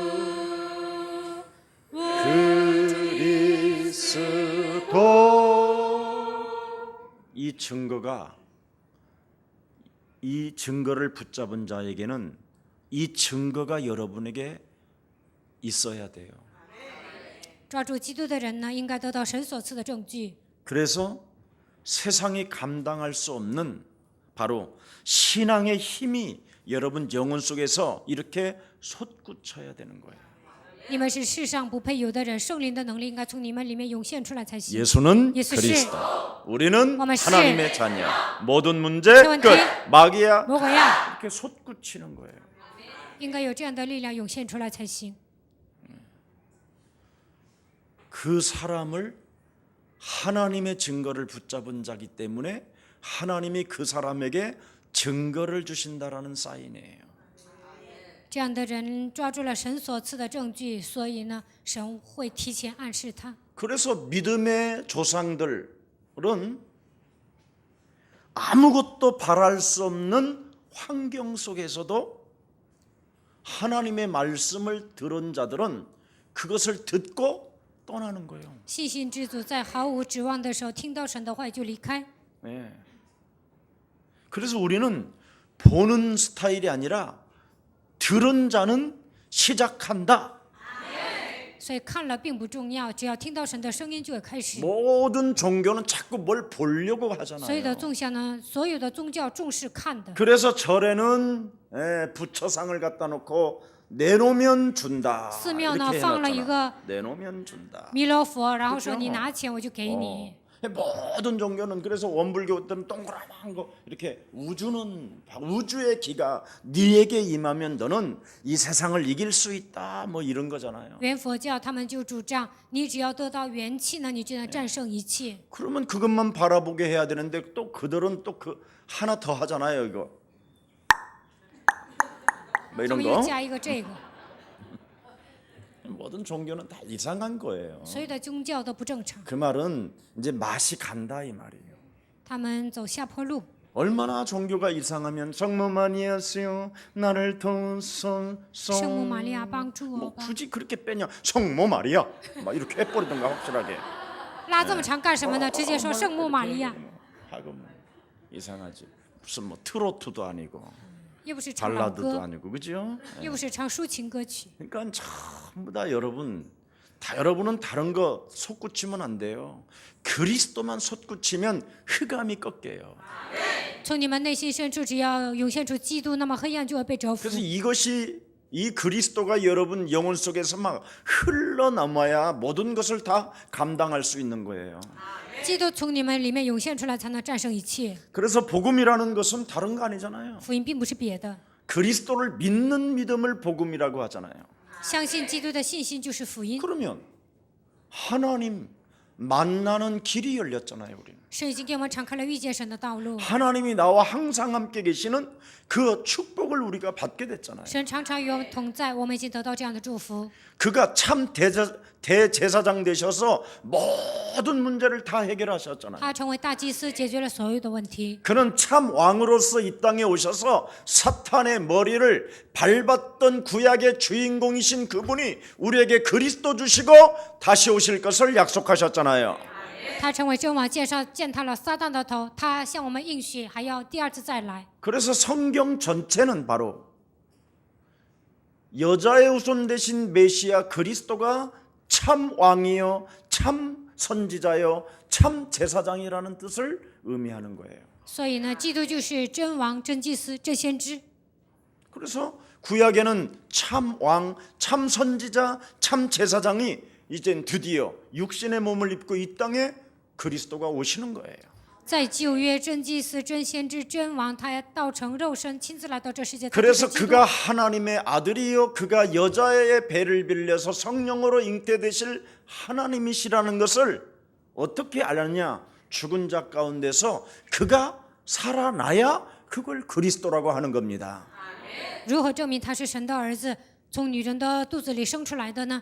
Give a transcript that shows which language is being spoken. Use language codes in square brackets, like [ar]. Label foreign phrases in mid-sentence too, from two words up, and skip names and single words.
[ko] 그리스도 이 증거를 붙잡은 자에게는 이 증거가 여러분에게 있어야 돼요. [zh] 抓住基督的人呢，应该得到神所赐的证据。 [ko] 그래서 세상이 감당할 수 없는 바로 신앙의 힘이 여러분 영혼 속에서 이렇게 솟구쳐야 되는 거예요. [zh] 你们是世上不配有的人，圣灵的能力应该从你们里面涌现出来才行。 [ko] 예수는 예수 그리스도, 우리는 어머, 씨. 하나님의 자녀. 모든 문제 저한테 끝. 마귀야. [zh] 魔鬼呀， [ko] 이렇게 솟구치는 거예요. [zh] 应该有这样的力量涌现出来才行。 [ko] 그 사람을 하나님의 증거를 붙잡은 자기 때문에 하나님이 그 사람에게 증거를 주신다라는 사인이에요. [zh] 这样的人抓住了神所赐的证据，所以呢，神会提前暗示他。 [ko] 그래서 믿음의 조상들은 아무것도 바랄 수 없는 환경 속에서도 하나님의 말씀을 들은 자들은 그것을 듣고 떠나는 거예요. [zh] 信心之主在毫无指望的时候，听到神的话就离开。 [ko] 네. 그래서 우리는 보는 스타일이 아니라 들은 자는 시작한다. [zh] 所以看了并不重要，只要听到神的声音就会开始。 [ko] 모든 종교는 자꾸 뭘 보려고 [zh] 所有的 [ko] 하잖아요. [zh] 宗教呢，所有的宗教重视看的。 [ko] 그래서 절에는 부처상을 갖다 놓고 내놓으면 준다. [zh] 寺庙呢 [ko] 이렇게 [zh] 放了一 [ko] 해놨잖아. [zh] 个 [ko] 내놓으면 준다. [zh] 弥勒佛，然后说 [ko] 그죠? [zh] 你拿钱我就给你。 [ko] 모든 종교는 그래서 원불교들은 동그라만 거 이렇게 우주의 기가 네에게 임하면 너는 이 세상을 이길 수 있다 뭐 이런 거잖아요. [zh] 原佛教他们就主张，你只要得到元气呢，你就能战胜一切。 [ko] 그러면 그것만 바라보게 해야 되는데 또 그들은 또 그 하나 더 하잖아요 이거. 뭐 [zh] 他 [ko] 이런 [zh] 们又 [ko] 거. [zh] 加一个这个， [ko] 모든 종교는 다 이상한 거예요. [zh] 所有的宗教都不正常， [ko] 그 말은 이제 맛이 간다 이 말이에요. [zh] 他们走下坡路。 [ko] 얼마나 종교가 이상하면 성모 마리아시여 나를 도우소서. [zh] 圣母玛利亚帮助我 [ko] 뭐 [zh] 吧。 [ko] 굳이 그렇게 빼냐? 성모 마리아 막 이렇게 해버리던가 확실하게. [zh] 拉这么长干什么呢？直接说圣母玛利亚， [ko] 하고 뭐 이상하지. 무슨 뭐 트로트도 아니고 [zh] 又不是唱老 [ko] 발라드도 [zh] 歌， [ko] 아니고 그죠? [zh] 又不是唱抒情歌曲。 [ko] 그러니까 전부 다 여러분은 다른 거 솟구치면 안 돼요. 그리스도만 솟구치면 흑암이 꺾여요. [zh] 从你们内心深处，只要涌现出基督，那么黑暗就会被折服。 [ko] 그래서 이것이 이 그리스도가 여러분 영혼 속에서 막 흘러남아야 모든 것을 다 감당할 수 있는 거예요. [zh] 基督从你们里面涌现出来，才能战胜一切。 [ko] 그래서 복음이라는 것은 다른 거 아니잖아요. [zh] 福音并不是别的， [ko] 그리스도를 믿는 믿음을 복음이라고 하잖아요. [zh] 相信基督的信心就是福音。 [ko] 그러면 하나님 만나는 길이 열렸잖아요. 우리는 [zh] 神已经给我们敞开了遇见神的道路， [ko] 하나님이 나와 항상 함께 계시는 그 축복을 우리가 받게 됐잖아요. [zh] 神常常与我们同在，我们已经得到这样的祝福。 [ko] 그가 참 대제사장 되셔서 모든 문제를 다 해결하셨잖아요. [zh] 他成为大祭司，解决了所有的问题。 [ko] 그는 참 왕으로서 이 땅에 오셔서 사탄의 머리를 밟았던 구약의 주인공이신 그분이 우리에게 그리스도 주시고 다시 오실 것을 약속하셨잖아요. [zh] 他成为真王，践踏了撒旦的头，他向我们应许，还要第二次再来。 [ko] 그래서 성경 전체는 바로 여자의 후손 되신 메시아 그리스도가 참 왕이요 참 선지자요 참 제사장이라는 뜻을 의미하는 거예요. [zh] 所以呢，基督就是真王、真祭司、真先知。 [ko] 그래서 구약에는 참 왕, 참 선지자, 참 제사장이 이젠 드디어 육신의 몸을 입고 이 땅에 그리스도가 오시는 거예요. [zh] 在旧约，真祭司、真先知、真王，他也道成肉身，亲自来到这世界。 [ko] 그래서 [zh] 他就是基督 [ko] 그가 하나님의 아들이요 그가 여자의 배를 빌려서 성령으로 잉태되실 하나님이시라는 것을 어떻게 알았냐? 죽은 자 가운데서 그가 살아나야 그걸 그리스도라고 하는 겁니다. [zh] 如何证明他是神的儿子，从女人的肚子里生出来的呢？